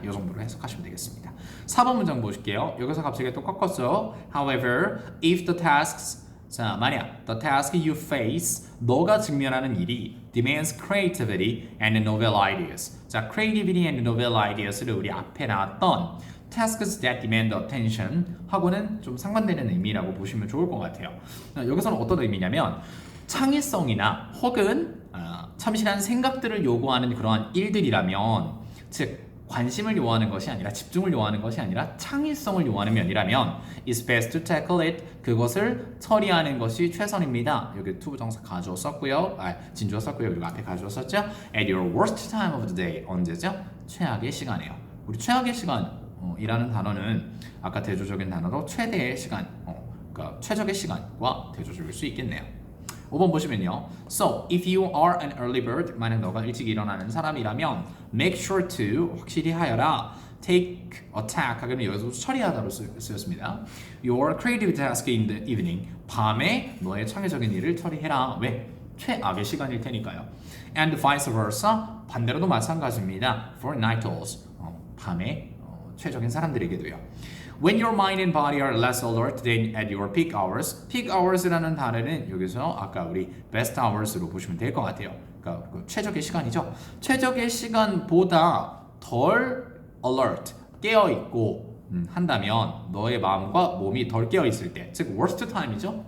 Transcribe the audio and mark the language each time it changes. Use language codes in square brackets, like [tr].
[ko] 이 정도로 해석하시면 되겠습니다. 4번 문장 보실게요. 여기서 갑자기 또 꺾었죠. [en] However, if the tasks, [ko] 자, 만약 [en] the task you face, [ko] 너가 직면하는 일이 [en] demands creativity and novel ideas. [ko] 자, creativity and novel ideas를 우리 앞에 나왔던 [en] tasks that demand attention [ko] 하고는 좀 상반되는 의미라고 보시면 좋을 것 같아요. 여기서는 어떤 의미냐면 창의성이나 혹은 참신한 생각들을 요구하는 그러한 일들이라면, 즉 관심을 요하는 것이 아니라, 집중을 요하는 것이 아니라 창의성을 요하는 면이라면 [en] is best to tackle it, [ko] 그것을 처리하는 것이 최선입니다. 여기 to 부정사 가주어 썼고요. 진주어 썼고요. 그리고 앞에 가주어 썼죠. [en] At your worst time of the day, [ko] 언제죠? 최악의 시간이에요. 우리 최악의 시간이라는 단어는 아까 대조적인 단어로 최대의 시간, 그러니까 최적의 시간과 대조적일 수 있겠네요. 5번 보시면요. [en] So, if you are an early bird, [ko] 만약 너가 일찍 일어나는 사람이라면 [en] make sure to, [ko] 확실히 하여라. take, attack 하기는 여기서 처리하다로 쓰였습니다. [en] Your creative task in the evening, [ko] 밤에 너의 창의적인 일을 처리해라. 왜? 최악의 시간일 테니까요. [en] And vice versa, [ko] 반대로도 마찬가지입니다. [en] For night owls, [ko] 밤에 최적인 사람들에게도요. [en] When your mind and body are less alert than at your peak hours. [ko] peak hours라는 단어는 여기서 아까 우리 best hours로 보시면 될 것 같아요. 그러니까 그 최적의 시간이죠. 최적의 시간보다 덜 alert, 깨어있고 한다면 너의 마음과 몸이 덜 깨어있을 때, 즉 worst time이죠.